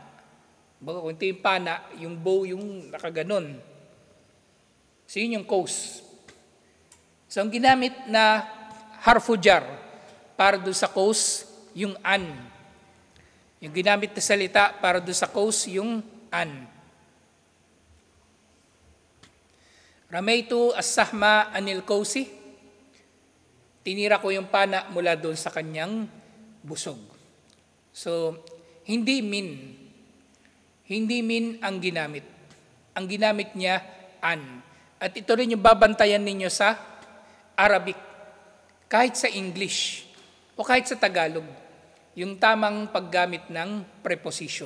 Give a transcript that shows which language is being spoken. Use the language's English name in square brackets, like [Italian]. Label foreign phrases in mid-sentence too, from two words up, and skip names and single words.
[Filipino] Baga kung ito yung pana, yung bow, yung nakaganon. So yun yung kaus. So ang ginamit na harfujar para doon sa kaus, yung an. Yung ginamit na salita para doon sa kaus, yung an. [Arabic] رميت السهم عن القوس. [Filipino] Tinira ko yung pana mula doon sa kanyang busog. So, hindi min. Hindi min ang ginamit. Ang ginamit niya, an. At ito rin yung babantayan ninyo sa Arabic, kahit sa English, o kahit sa Tagalog, yung tamang paggamit ng preposition.